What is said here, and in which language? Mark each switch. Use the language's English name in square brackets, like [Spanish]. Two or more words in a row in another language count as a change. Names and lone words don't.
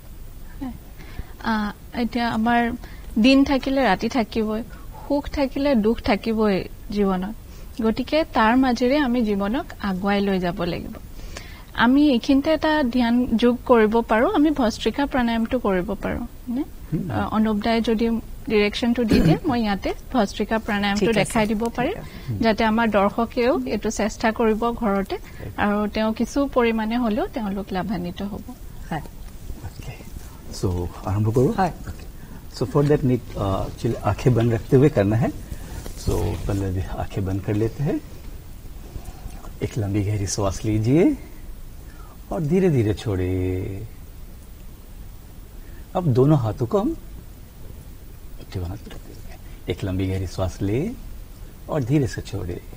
[Assamese] এতিয়া আমাৰ দিন থাকিলে ৰাতি থাকিবই সুখ থাকিলে দুখ থাকিবই জীৱনত গতিকে তাৰ মাজেৰে আমি জীৱনক আগুৱাই লৈ যাব লাগিব আমি এইখিনিতে এটা ধ্যান যোগ কৰিব পাৰো আমি ভস্ত্ৰিকা প্ৰাণায়ামটো কৰিব পাৰো অনুপদাই যদি ডিৰেকশ্যনটো দি দিয়ে মই ইয়াতে ভস্ত্ৰিকা প্ৰাণায়ামটো দেখাই দিব পাৰিম যাতে আমাৰ দৰ্শকেও এইটো চেষ্টা কৰিব ঘৰতে আৰু তেওঁ কিছু পৰিমাণে হলেও তেওঁলোক লাভান্বিত হ'ব [Hindi] सो आरंभ करो [English] so for that need [Hindi] चलिए आंखें बंद रखते हुए करना है सो पहले आंखें बंद कर लेते हैं एक लंबी गहरी सांस लीजिए और धीरे धीरे छोड़े अब दोनों हाथों को हम एक लंबी गहरी सांस ले और धीरे से छोड़े